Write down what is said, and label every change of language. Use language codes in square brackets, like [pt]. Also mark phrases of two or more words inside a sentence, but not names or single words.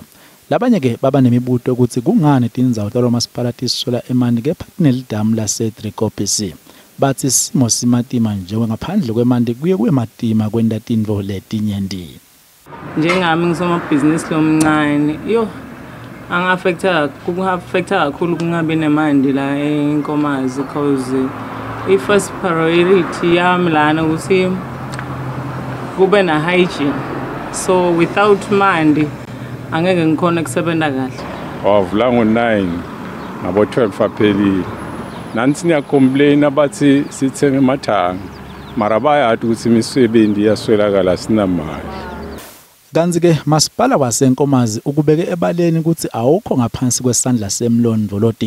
[ss] Labanye ke baba nemibuto ukuthi kungani tindzawo talomasipala tiswela emanti kepha tinelidamu laseDriekopies. Bathi simo simatima njengoba ngaphandle kwemanti kuye matima kwenda tindvo letinyenti. Njengami ngisomabhizinisi lomncane angafecta kakhulu kungabi nemandi la enkomazi because i- [en] first priority [ss] yami lana ukuthi kube na hygiene, [en] so without [ss] mandi angeke ngikhona kusebenza kahle. Wavula ngo-9 ngabo 12 aphelile. Nansi niyacomplain abathi sithenge emathanga mara bayati ukuthi imisebenzi iyaswelakala sinamali. Kanti ke masipala wasenkomazi ukubeke ebaleni ukuthi awukho ngaphansi kwesandla semlondvoloti.